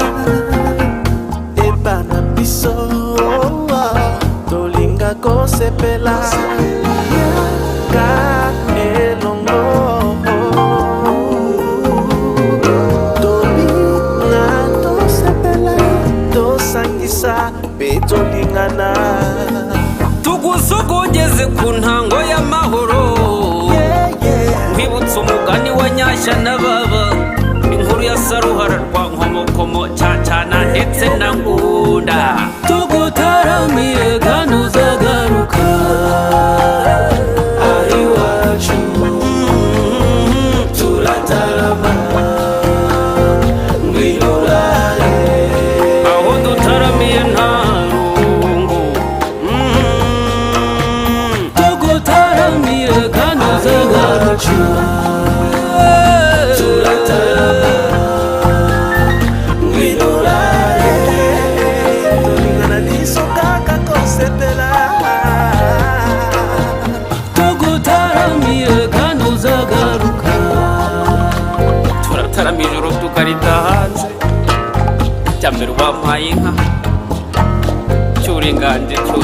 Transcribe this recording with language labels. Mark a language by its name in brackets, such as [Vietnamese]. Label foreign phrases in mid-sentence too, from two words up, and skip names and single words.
[Lingala] Epana biso tolinga kosepela ka elongo tolinga tosepela tosangisa pe tolingana [Kinyarwanda] tugusogongeze ku ntango y'amahoro nkwibutsa umugani wa Nyashya na Baba inkuru ya Saruhara rwa Nkomokomo Cyacana ndetse na Ngunda tugutaramire kandi uzagaruka iwacu turatarama ngwino urare aho dutaramiye nta rungu tugutaramire kandi uzagaruka turatarama ngwino urare [Lingala] tolingana niso kaka kosepela [Kinyarwanda] tugutaramire kandi uzagaruka turataramira ijoro tukarita hanze cyambere wampaye inka cyuringanje